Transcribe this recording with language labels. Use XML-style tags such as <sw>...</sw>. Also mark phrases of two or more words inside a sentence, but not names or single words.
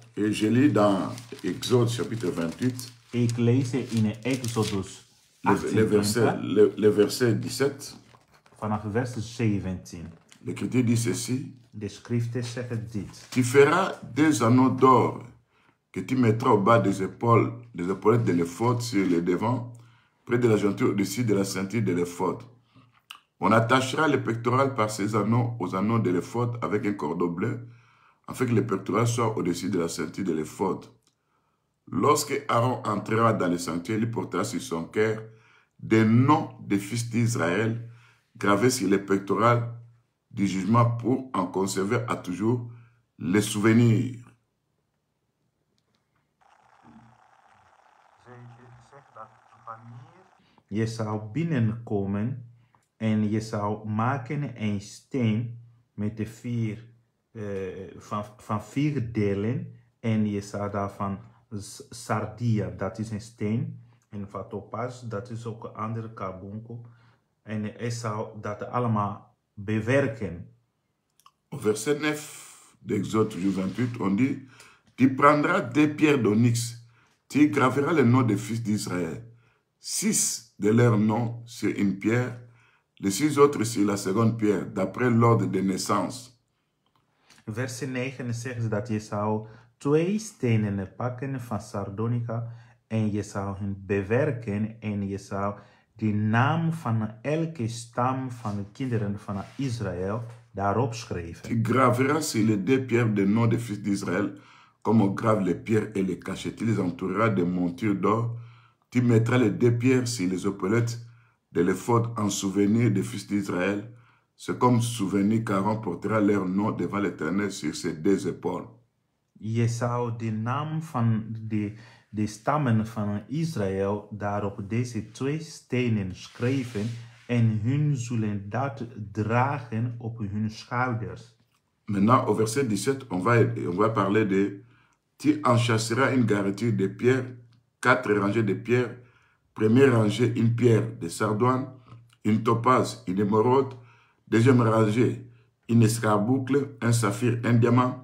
<fr>Et je lis dans Exode chapitre 28,</fr> <nl>Ik lees in Exodus</nl> <fr>le verset 17.</fr> <nl>vanaf vers 17.</nl> <fr>L'Écriture dit ceci.</fr> <nl>De schriften zeggen dit.</nl> <fr>Tu feras deux anneaux d'or que tu mettras au bas des épaulettes de l'éphod sur le devant, près de la jointure au-dessus de la ceinture de l'éphod. On attachera les pectorales par ces anneaux aux anneaux de l'éphod avec un cordon bleu, afin que les pectorales soient au-dessus de la ceinture de l'éphod. Lorsque Aaron entrera dans le sanctuaire, il portera sur son cœur des noms des fils d'Israël gravés sur les pectorales du jugement pour en conserver à toujours les souvenirs.</fr> <nl>Je zou binnenkomen en je zou maken een steen met de van 4 delen en je zou daarvan sardia, dat is een steen, en van topaz, dat is ook een andere carbonkel, en je zou dat allemaal bewerken.</nl> <fr>Au verset 9 d'Exode 28, on dit, tu prendras des pierres d'onyx, tu y graveras les noms des fils d'Israël, 6 de leurs noms sur une pierre, les 6 autres sur la seconde pierre, d'après l'ordre de naissance.</fr> <nl>Vers 9 zegt ze dat je zou 2 stenen pakken van sardonica En je zou hen bewerken en je zou de naam van elke stam van de kinderen van Israël daarop schrijven.</nl> <fr>Tu graveras sur les 2 pierres des noms des fils d'Israël, comme on grave les pierres et les cachets. Tu les entoureras de montures d'or. Tu mettras les 2 pierres sur les épaulettes de l'éphod en souvenir des fils d'Israël. C'est comme souvenir qu'Aaron portera leur nom devant l'Éternel sur ses 2 épaules.</fr> <nl>Je zou de naam van de stammen van Israël daarop deze 2 stenen schrijven en hun zullen dat dragen op hun schouders.</nl> <fr>Maintenant, au verset 17, on va parler de... Tu enchâsseras une garniture de pierres, 4 rangées de pierres. Première rangée, une pierre de sardoine, une topaze, une émeraude. Deuxième rangée, une escarboucle, un saphir, un diamant.</fr>